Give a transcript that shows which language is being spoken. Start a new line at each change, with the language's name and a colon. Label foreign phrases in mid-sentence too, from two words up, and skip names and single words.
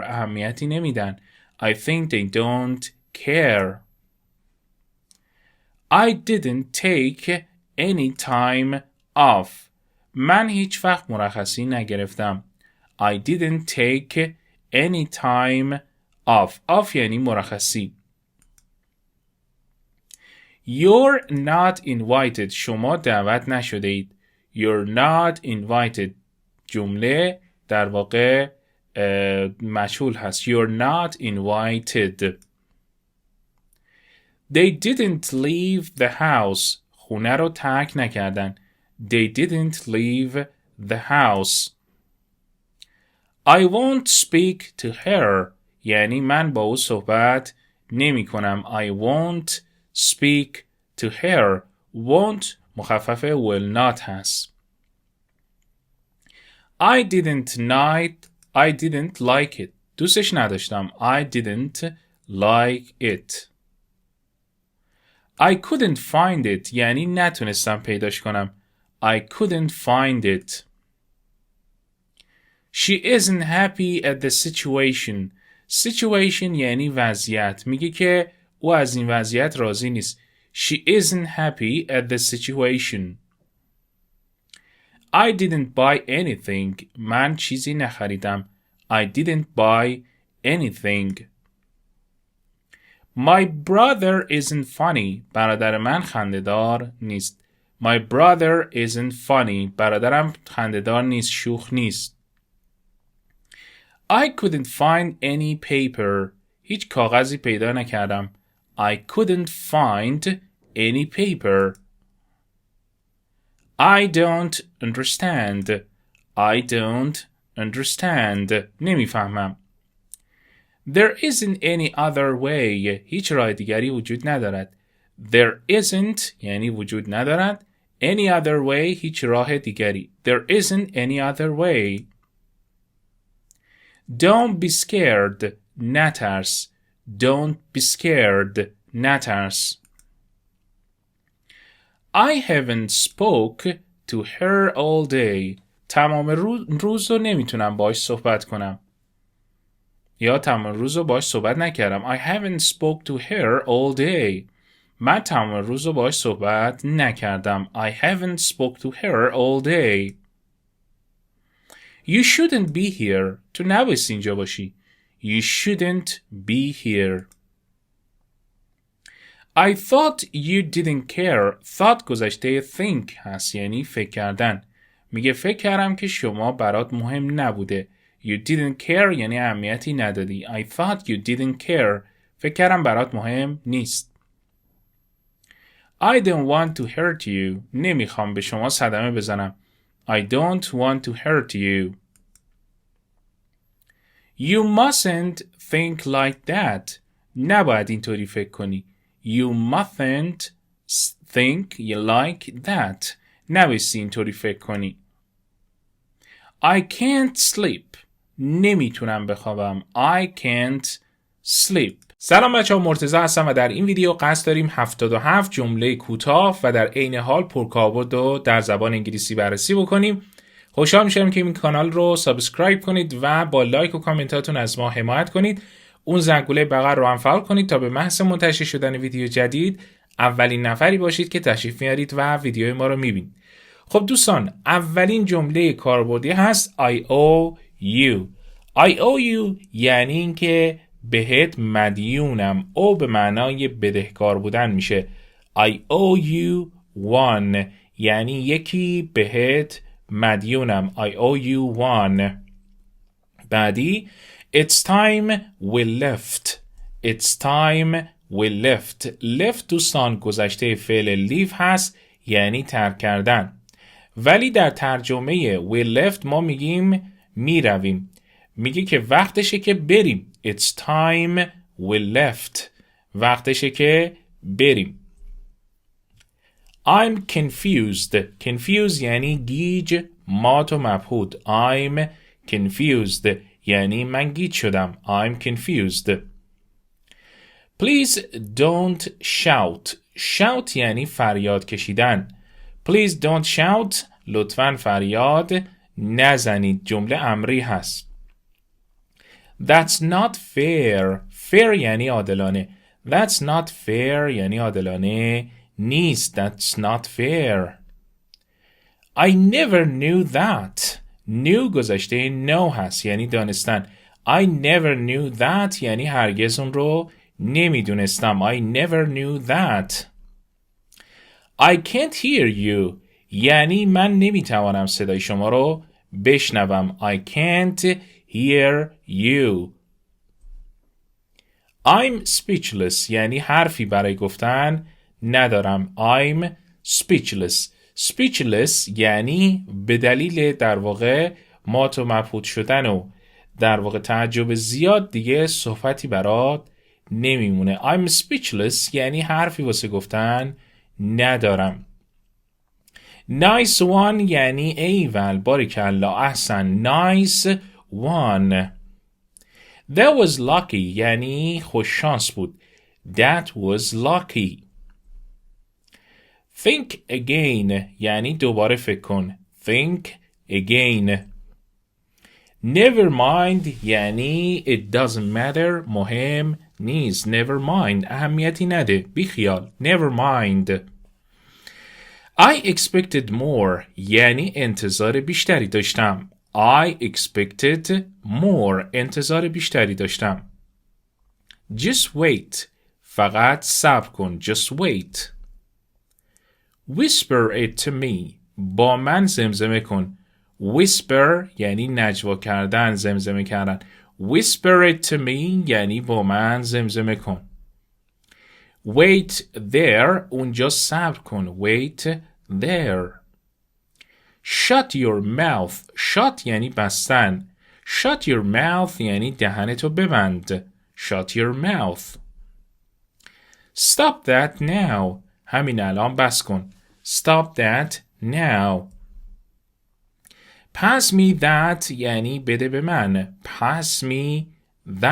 Persian: اهمیتی نمیدن.
English: I think they don't care. I didn't take any time off.
Persian: من هیچ وقت مرخصی نگرفتم.
English: I didn't take any time off.
Persian: Off یعنی مرخصی.
English: You're not invited.
Persian: شما دعوت نشده اید.
English: You're not invited.
Persian: جمله در واقع مجهول هست.
English: You're not invited. They didn't leave the house.
Persian: خونه رو ترک نکردن.
English: They didn't leave the house. I won't speak to her.
Persian: یعنی من با او صحبت نمی کنم.
English: I won't speak to her. Won't مخفف will not هست. I didn't like it.
Persian: دوستش نداشتم.
English: I didn't like it. I couldn't find it.
Persian: یعنی نتونستم پیداش کنم.
English: I couldn't find it. She isn't happy at the situation.
Persian: Situation یعنی وضعیت. میگه که او از این وضعیت راضی نیست.
English: She isn't happy at the situation. I didn't buy anything.
Persian: من چیزی نخریدم.
English: I didn't buy anything. My brother isn't funny.
Persian: برادر من خنده‌دار نیست.
English: My brother isn't funny.
Persian: برادرم خنده‌دار نیست، شوخ نیست.
English: I couldn't find any paper.
Persian: هیچ کاغذی پیدا نکردم.
English: I couldn't find any paper. I don't understand. I don't understand. نمیفهمم. There isn't any other way.
Persian: هیچ راه دیگری وجود ندارد.
English: There isn't
Persian: یعنی وجود ندارد.
English: Any other way
Persian: هیچ راه دیگری.
English: There isn't any other way. Don't be scared. نترس. Don't be scared. نترس. I haven't spoke to her all day.
Persian: تمام روز رو نمیتونم باش صحبت کنم. یا تمام روز رو باش صحبت نکردم.
English: I haven't spoke to her all day.
Persian: من تمام روز رو باش صحبت نکردم.
English: I haven't spoke to her all day. You shouldn't be here.
Persian: تو نبایستی اینجا باشی.
English: You shouldn't be here. I thought you didn't care.
Persian: Thought گذشته think هست یعنی فکر کردن. میگه فکر کردم که شما برات مهم نبوده.
English: You didn't care
Persian: یعنی اهمیتی ندادی.
English: I thought you didn't care.
Persian: فکر کردم برات مهم نیست.
English: I don't want to hurt you.
Persian: نمیخوام به شما صدمه بزنم.
English: I don't want to hurt you. You mustn't think like that.
Persian: نباید اینطوری فکر کنی.
English: You mustn't think like that.
Persian: نبایستی اینطوری فکر کنی.
English: I can't sleep.
Persian: نمیتونم بخوابم.
English: I can't sleep.
Persian: سلام بچه‌ها، مرتضی هستم و در این ویدیو قصد داریم 77 جمله کوتاه و در عین حال پرکاربرد رو در زبان انگلیسی بررسی بکنیم. خوشحال میشم که این کانال رو سابسکرایب کنید و با لایک و کامنتاتون از ما حمایت کنید. اون زنگوله بغل رو هم فعال کنید تا به محض منتشر شدن ویدیو جدید اولین نفری باشید که تشریف میارید و ویدیوی ما رو میبینید. خب دوستان، اولین جمله کاربردی هست I owe you.
English: I owe you
Persian: یعنی اینکه بهت مدیونم. او به معنای بدهکار بودن میشه.
English: I owe you one
Persian: یعنی یکی بهت مدیونم.
English: I owe you one. بعدی It's time we left. It's time we left. Left
Persian: دوستان گذشته فعل leave هست یعنی ترک کردن. ولی در ترجمه
English: we left
Persian: ما میگیم میرویم. میگه که وقتشه که بریم.
English: It's time we left.
Persian: وقتشه که بریم.
English: I'm confused.
Persian: Confused یعنی گیج، مات و مبهوت.
English: I'm confused
Persian: یعنی من گیج شدم.
English: I'm confused. Please don't shout.
Persian: Shout یعنی فریاد کشیدن.
English: Please don't shout.
Persian: لطفاً فریاد نزنید. جمله امری هست.
English: That's not fair.
Persian: Fair یعنی عادلانه.
English: That's not fair
Persian: یعنی عادلانه نیست.
English: That's not fair. I never knew that.
Persian: Knew گذشته know هست یعنی دانستن.
English: I never knew that
Persian: یعنی هرگز اون رو نمیدونستم.
English: I never knew that. I can't hear you
Persian: یعنی من نمیتوانم صدای شما رو بشنوم.
English: I can't hear you. I'm speechless
Persian: یعنی حرفی برای گفتن ندارم.
English: I'm speechless. Speechless
Persian: یعنی به دلیل در واقع مات و مبهوت شدن و در واقع تعجب زیاد دیگه صحبتی برات نمیمونه.
English: I'm speechless
Persian: یعنی حرفی واسه گفتن ندارم.
English: Nice one
Persian: یعنی ایول، باریکلا، احسن.
English: Nice one. That was lucky
Persian: یعنی خوش شانس بود.
English: That was lucky. Think again
Persian: یعنی دوباره فکر کن.
English: Think again. Never mind یعنی it doesn't matter،
Persian: مهم نیست.
English: Never mind
Persian: اهمیتی نده، بیخیال.
English: Never mind. I expected more
Persian: یعنی انتظار بیشتری داشتم.
English: I expected more
Persian: انتظار بیشتری داشتم.
English: Just wait
Persian: فقط صبر کن.
English: Just wait. Whisper it to me
Persian: با من زمزمه کن. Whisper یعنی نجوا کردن، زمزمه کردن.
English: Whisper it to me
Persian: یعنی با من زمزمه کن.
English: Wait there
Persian: اونجا صبر کن.
English: Wait there. Shut your mouth.
Persian: Shut یعنی بستن.
English: Shut your mouth
Persian: یعنی دهنتو ببند.
English: Shut your mouth. Stop that now.
Persian: همین الان بس کن.
English: Stop that now. Pass me that
Persian: یعنی بده به من.